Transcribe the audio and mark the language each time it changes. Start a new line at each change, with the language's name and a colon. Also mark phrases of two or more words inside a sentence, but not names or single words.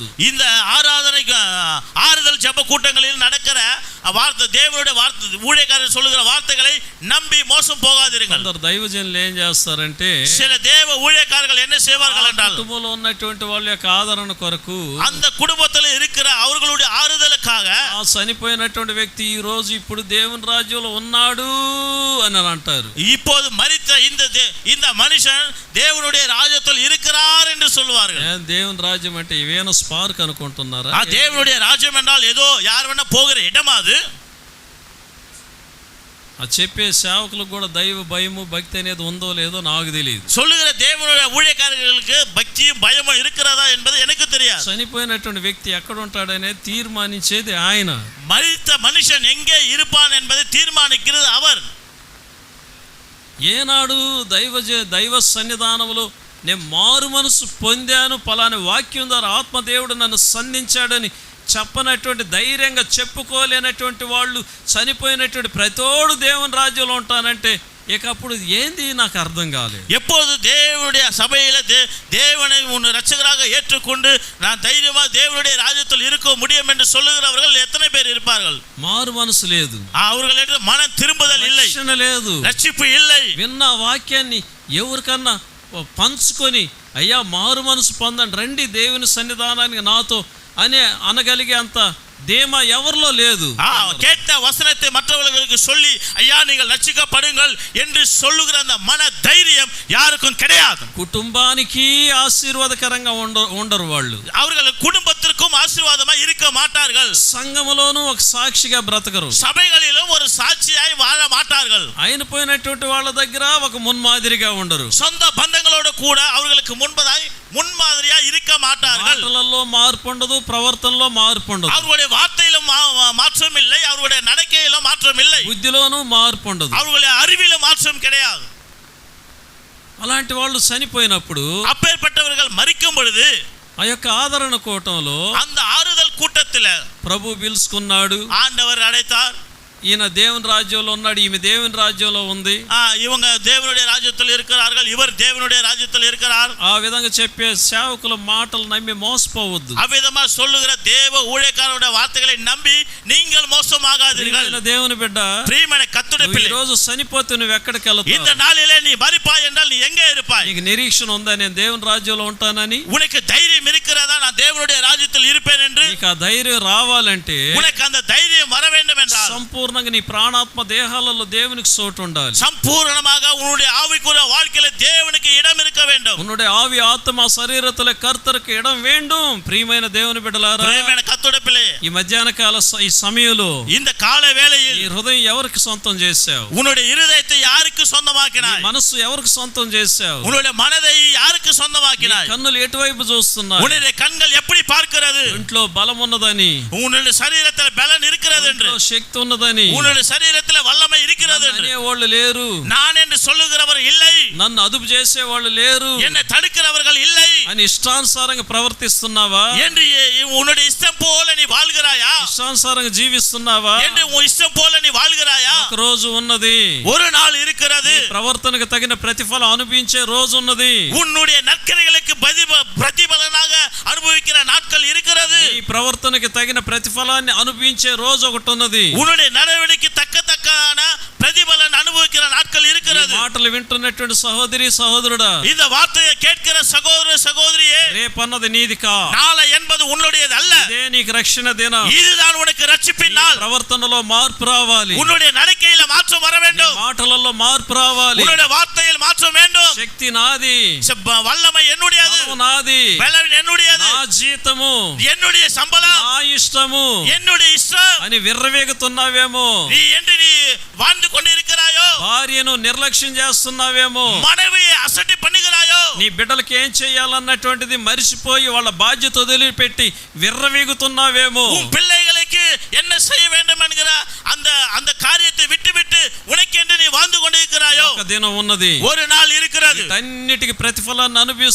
Tamil: இந்த ஆறுதல் ஜெப கூட்டங்களில் நடக்கிற வார்த்தை, தேவனுடைய வார்த்தை, ஊழியக்காரர் சொல்லுகிற வார்த்தைகளை நம்பி மோசம் போகாதீர்கள்.
Telugu: కొందరు దైవజనులు ఏం చేస్తారంటే,
Tamil: சில தேவ ஊழியக்காரர்கள் என்ன செய்வார்கள் என்றால்,
Telugu: కుటుంబంలో ఉన్నటువంటి వాళ్ళ యొక్క ఆదరణ కొరకు,
Tamil: அந்த குடும்பத்தில் இருக்கிற அவர்களுடைய ஆறுதலுக்காக
Telugu: ఆ చనిపోయినటువంటి వ్యక్తి ఈ రోజు ఇప్పుడు దేవుని రాజ్యంలో ఉన్నాడు అని అంటారు.
Tamil: இப்போது மரித்த இந்த மனுஷன் தேவனுடைய ராஜ்யத்தில் இருக்கிறார் என்று சொல்வார்கள்.
Telugu: దేవుని రాజ్యం అంటే ఇవేనా స్పార్క్ అనుకుంటున్నారా?
Tamil: ఆ தேவனுடைய ராஜ்யம் என்றால் ஏதோ யார் வேணா போகிற இடமா அது?
Telugu: ఆ చెప్పే సేవకులకు కూడా దైవ భయము భక్తి అనేది ఉందో లేదో నాకు తెలియదు.
Tamil: சொல்லுகிற தேவனுடைய ஊழியக்காரர்களுக்கு பக்தியும் பயமும் இருக்கிறதா என்பது எனக்கு தெரியாது.
Telugu: చనిపోయినటువంటి వ్యక్తి ఎక్కడ ఉంటాడనేది తీర్మానించేది ఆయన.
Tamil: மரித்த மனுஷன் எங்கே இருப்பான் என்பதை தீர்மானிக்கிறது அவர்.
Telugu: ఏనాడు దైవ సన్నిధానంలో నేను మారు మనసు పొందాను, పలాని వాక్యం ద్వారా ఆత్మదేవుడు నన్ను సంధించాడని చెప్పనటువంటి, ధైర్యంగా చెప్పుకోలేనటువంటి వాళ్ళు చనిపోయినటువంటి ప్రతోడు దేవుని రాజ్యంలో ఉంటానంటే ఇక అప్పుడు ఏంది నాకు అర్థం కాలేదు.
Tamil: எப்போது தேவனுடைய சபையில தேவனை உன் ரட்சகராக ஏற்றுக்கொண்டு நான் தைரியமா தேவனுடைய ராஜ்யத்தில் இருக்க முடியும் என்று சொல்லுகிறவர்கள் எத்தனை பேர் இருப்பார்கள்?
Telugu: మారు మనసు లేదు,
Tamil: அவர்களிடம் மனம் திரும்புதல் இல்லை,
Telugu: రక్షణ లేదు,
Tamil: ரட்சிப்பு இல்லை.
Telugu: విన్న వాక్యాన్ని ఎవరికన్నా పంచుకొని అయ్యా మారు మనసు పొందండి, రండి దేవుని సన్నిధానానికి నాతో అని అనగలిగే అంత தேமா ఎవరిలో లేదు.
Tamil: கேட்ட வசனத்தை மற்றவர்களுக்கு சொல்லி ஐயா நீங்கள் ரட்சிக்கப்படுங்கள் என்று சொல்லுகிற அந்த மன தைரியம் யாருக்கும் கிடையாது.
Telugu: కుటుంబానికి ఆశీర్వాదకరంగా ఉండరు వాళ్ళు.
Tamil: அவர்கள் குடும்பத்திற்கும் ஆசீர்வாதமா இருக்க மாட்டார்கள்.
Telugu: సంఘములోనూ ఒక సాక్షిగా బ్రతకరు.
Tamil: సభைகளிலும் ஒரு సాక్షియాய் வாழ மாட்டார்கள்.
Telugu: ఆయన పోయినటువంటి వాళ్ళ దగ్గర ఒక మున్మాదిరిగా ఉండరు.
Tamil: சொந்த பந்தங்களோடு கூட அவர்களுக்கு முன்மாதிரியா இருக்க மாட்டார்கள்.
Telugu: మాటలలో మార్పు ఉండదు, ప్రవర్తనలో మార్పు ఉండదు.
Tamil: அவர்களுடைய வார்த்தையிலும் மாற்றம் இல்லை, அவர்களுடைய நடக்கையிலும் மாற்றம் இல்லை,
Telugu: బుద్ధిలోనూ మార్పు ఉండదు,
Tamil: அவர்களுடைய அறிவிலும் மாற்றம் கிடையாது.
Telugu: అలాంటి వాళ్ళు చనిపోయినప్పుడు,
Tamil: அப்பேற்பட்டவர்கள் மரிக்கும் பொழுது
Telugu: ఆ యొక్క ఆదరణ కూటంలో
Tamil: அந்த ஆறுதல் கூட்டத்தில்
Telugu: ప్రభు పిలుచుకున్నాడు,
Tamil: ஆண்டவர் அழைத்தார்.
Telugu: ఈయన దేవుని రాజ్యంలో ఉన్నాడు, ఈమె దేవుని రాజ్యంలో ఉంది,
Tamil: இவங்க தேவனுடைய ராஜ்யத்தில் இருக்கிறார்கள், இவர் தேவனுடைய ராஜ்யத்தில் இருக்கிறார்.
Telugu: ఆ విధంగా చెప్పే సేవకుల మాటలు నమ్మి మోసపోవద్దు.
Tamil: அவ்விதமா சொல்லுகிற தேவ ஊழியக்காரருடைய வார்த்தைகளை நம்பி நீங்கள் மோசமாகாதீர்கள்.
Telugu: దేవుని బిడ్డ, ప్రియమైన కర్తృడి పిల్ల, ఈ రోజు చనిపోతే నువ్వు ఎక్కడికి వెళ్తావు?
Tamil: இந்த நாளிலே நீ மரிப்பாய் என்றால் நீ எங்கே இருப்பாய்?
Telugu: నీకు నిరీక్షణ ఉందా నేను దేవుని రాజ్యంలో ఉంటానని?
Tamil: உனக்கு தைரியம் இருக்கிறதா நான் தேவனுடைய ராஜ்யத்தில் இருப்பேன் என்று?
Telugu: నీకు ఆ ధైర్యం రావాలంటే,
Tamil: உனக்கு அந்த தைரியம் வர வேண்டும் என்றால்
Telugu: సంపూర్ణంగా నీ ప్రాణాత్మ దేహాలలో దేవునికి చోటు ఉండాలి.
Tamil: சம்பூர்ணமாக உன்னுடைய ஆவிக்குரிய வாழ்க்கையில தேவனுக்கு இடம் இருக்க வேண்டும். உன்னுடைய ஆவி ஆத்மா சரீரத்திலே கர்த்தருக்கு இடம் வேண்டும்.
Telugu: ప్రియమైన దేవుని బిడ్డలారా, ప్రియమైన కర్తృడి పిల్ల, ఈ మధ్యాహ్న కాల ఈ సమయంలో
Tamil: இந்த கால வேளையில்
Telugu: ఈ హృదయం ఎవరికి సొంతం చేశావు?
Tamil: உன்னுடைய இருதயத்தை யாருக்கு சொந்தமாக்கினாய்?
Telugu: మనసు ఎవరికి సొంతం చేశావు?
Tamil: உன்னுடைய மனதை யாருக்கு சொந்தமாக்கினாய்?
Telugu: కన్నులు ఎటువైపు చూస్తున్నాయి?
Tamil: உன்னுடைய கண்கள் எப்படி பார்க்கிறது?
Telugu: ఇంట్లో బలం ఉన్నదని,
Tamil: உன்னுடைய சரீரத்தில் பலன் இருக்கிறது என்று,
Telugu: శక్తి ఉన్నదని,
Tamil: உன்னுடைய சரீரத்தில் வல்லமை இருக்கிறது என்று
Telugu: వాళ్ళు లేరు,
Tamil: நான் என்று சொல்லுகிறவர் இல்லை,
Telugu: నన్ను అదుపు చేసే వాళ్ళు లేరు,
Tamil: என்னை தடுக்கிறவர்கள் இல்லை
Telugu: అని ఇష్టానుసారంగా ప్రవర్తిస్తున్నావా?
Tamil: என்று உன்னுடைய இஷ்டம் போல நீ வாழ்கிறாயா?
Telugu: ఇష్టానుసారంగా జీవిస్తున్నావా?
Tamil: என்று உன் இஷ்டம் போல நீ வாழ்கிறாயா?
Telugu: ఒక రోజు ఉన్నది,
Tamil: ஒரு நாள் இருக்கிறது,
Telugu: ప్రవర్తనకు తగిన ప్రతిఫలం అనుభవించే రోజు ఉన్నది,
Tamil: உன்னுடைய நற்கிரைகளுக்கு பிரதிபலனாக அனுபவிக்கிற நாட்கள் இருக்கிறது,
Telugu: ఈ ప్రవర్తనకు తగిన ప్రతిఫలాన్ని అనుభవించే రోజు ఒకటి ఉన్నది,
Tamil: உன்னுடைய நடவடிக்கை தக்கன பிரதிபலன் அனுபவிக்கிற நாட்கள் இருக்கிறது.
Telugu: మాటలు వింటున్నటువంటి సహోదరి సహోదరుడా,
Tamil: இந்த வார்த்தையை கேட்கிற சகோதர சகோதரியே,
Telugu: రేపన్నది నీది కా,
Tamil: நாளை என்பது உன்னுடையது அல்ல,
Telugu: ఇదే నీకు రక్షణ దినం.
Tamil: இதுதான் உனக்கு ரட்சிப்பின் நாள்.
Telugu: ప్రవర్తనలో మార్పు రావాలి,
Tamil: உன்னுடைய நடக்கையில மாற்றம் வர வேண்டும்,
Telugu: మాటలలో మార్పు రావాలి,
Tamil: உன்னுடைய வார்த்தையில் மாற்றம் வேண்டும்.
Telugu: శక్తి నాది,
Tamil: வல்லமை என்னுடையது,
Telugu: బలము నాది,
Tamil: பலன் என்னுடையது,
Telugu: నా జీతము,
Tamil: என்னுடைய சம்பளம்,
Telugu: నా ఇష్టము
Tamil: என்னுடைய இஷ்டம்
Telugu: అని విర్రవేగుతున్నావేమో,
Tamil: நீ என்று நீ வாழ்ந்து கொண்டிருக்கிறாயோ,
Telugu: భార్యను నిర్లక్ష్యం చేస్తున్నావేమో,
Tamil: மனைவியை அசட்டை பண்ணுகிறாயோ,
Telugu: నీ బిడ్డలకి ఏం చేయాలన్నటువంటిది మరిచిపోయి వాళ్ళ బాధ్యత వదిలిపెట్టి విర్రవీగుతున్నావేమో,
Tamil: உன் பிள்ளைகளுக்கு என்ன செய்ய வேண்டும் என்கிற அந்த காரியத்தை விட்டுவிட்டு உனக்கென்று நீ வாழ்ந்து கொண்டிருக்கிறாயோ,
Telugu: ఒక దినం ఉన్నది,
Tamil: ஒரு நாள் இருக்கிறது,
Telugu: అన్నిటికి ప్రతిఫలాన్ని అనుభవిస్తావు.